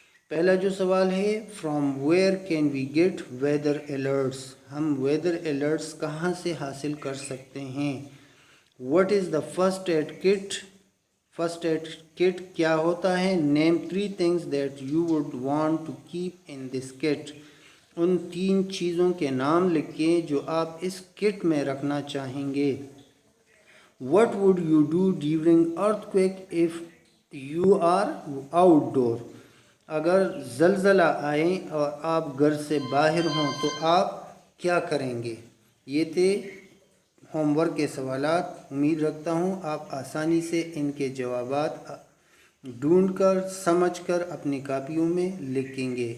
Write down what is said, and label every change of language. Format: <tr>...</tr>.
<ur>پہلا جو سوال ہے،</ur> <en>From where can we get weather alerts?</en> <ur>ہم ویدر الرٹس کہاں سے حاصل کر سکتے ہیں؟</ur> <en>What is the first aid kit?</en> <ur>First aid kit کیا ہوتا ہے؟</ur> <en>Name 3 things that you would want to keep in this kit.</en> <ur>ان 3 چیزوں کے نام لکھیں جو آپ اس کٹ میں رکھنا چاہیں گے.</ur> <en>What would you do during earthquake if you are outdoor?</en> <ur>اگر زلزلہ آئے اور آپ گھر سے باہر ہوں تو آپ کیا کریں گے؟ یہ تھے ہوم ورک کے سوالات. امید رکھتا ہوں آپ آسانی سے ان کے جوابات ڈھونڈ کر سمجھ کر اپنی کاپیوں میں لکھیں گے.</ur>